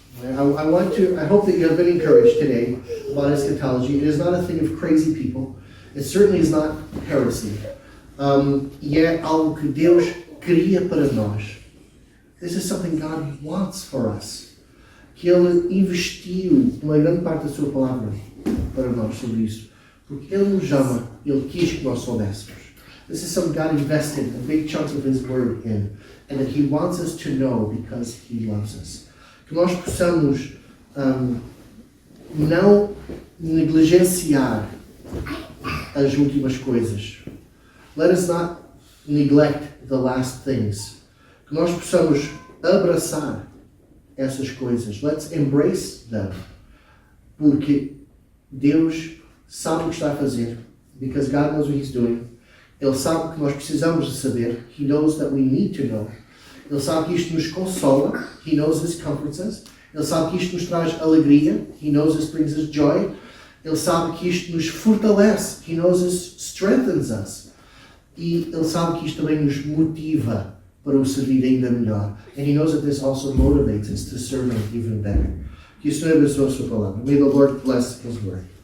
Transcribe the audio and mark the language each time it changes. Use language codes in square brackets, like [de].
[en] I hope that you have been encouraged today about eschatology. It is not a thing of crazy people. It certainly is not heresy. [pt] E é algo que Deus queria para nós. [en] This is something God wants for us. [pt] Que Ele investiu uma grande parte da sua palavra para nós sobre isso. Porque Ele nos ama, Ele quis que nós soubéssemos. [en] This is something God invested a big chunk of His Word in, and that He wants us to know because He loves us. [pt] Que nós possamos não negligenciar as últimas coisas. [en] Let us not neglect the last things. [pt] Que nós possamos abraçar essas coisas. [en] Let's embrace them. [pt] Porque Deus sabe o que está a fazer. [en] Because God knows what He's doing. [pt] Ele sabe que nós precisamos de saber. [en] He knows that we need to know. [pt] Ele sabe que isto nos consola. [en] He knows this comforts us. [pt] Ele sabe que isto nos traz alegria. [en] He knows this brings us joy. [pt] Ele sabe que isto nos fortalece. [en] He knows this strengthens us. [pt] E Ele sabe que isto também nos motiva para o servir ainda melhor. [en] And He knows that this also motivates us to serve Him even better. [pt] Que o Senhor abençoe a sua palavra. [en] May the Lord bless His word.